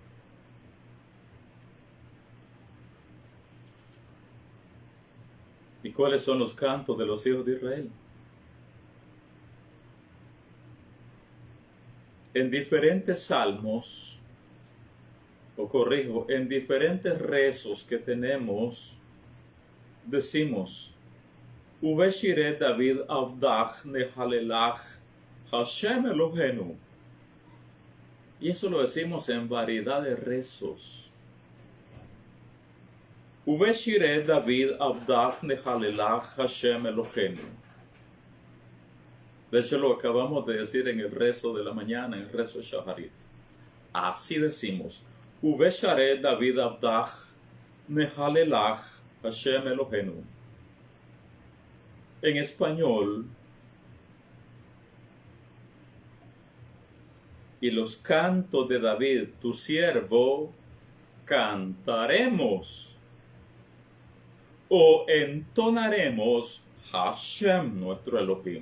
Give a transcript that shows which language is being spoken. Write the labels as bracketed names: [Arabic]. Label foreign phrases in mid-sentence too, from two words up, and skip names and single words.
[Spanish] ¿Y cuáles son los cantos de los hijos de Israel? En diferentes salmos, en diferentes rezos que tenemos, decimos: [Hebrew] ובשירי דוד עבדך נחללך השם אלוהינו. [Spanish] Y eso lo decimos en variedad de rezos. [Hebrew] ובשירי דוד עבדך נחללך השם אלוהינו. [Spanish] De hecho, lo acabamos de decir en el rezo de la mañana, en el rezo de Shaharit. Así decimos. [Hebrew] ובשירי דוד עבדך נחללך השם אלוהינו. [Spanish] En español, y los cantos de David, tu siervo, cantaremos o entonaremos Hashem, nuestro Elohim.